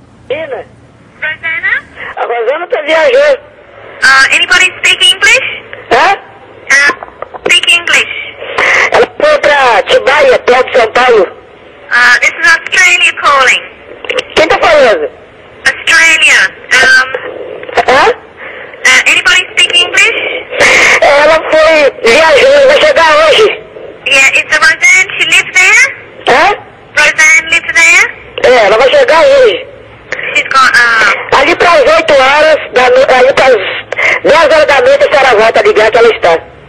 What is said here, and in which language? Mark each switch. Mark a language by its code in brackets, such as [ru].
[pt] Rosana? A Rosana tá viajando. [en] Anybody speak English? Hã? Speak English. [pt] Ela foi pra Atibaia, perto de São Paulo. [en] This is Australia calling. [pt] Quem tá falando? [en] Australia. Hã? Anybody speak English? [pt] Ela foi viajando, vai chegar hoje. [en] Yeah, is the Roseanne, she lives there? Hã? Roseanne lives there? [pt] Ela vai chegar hoje. [en] She's gone, [pt] Ali pras 8 horas, ali pras 10 horas da noite, a senhora volta a ligar que ela está.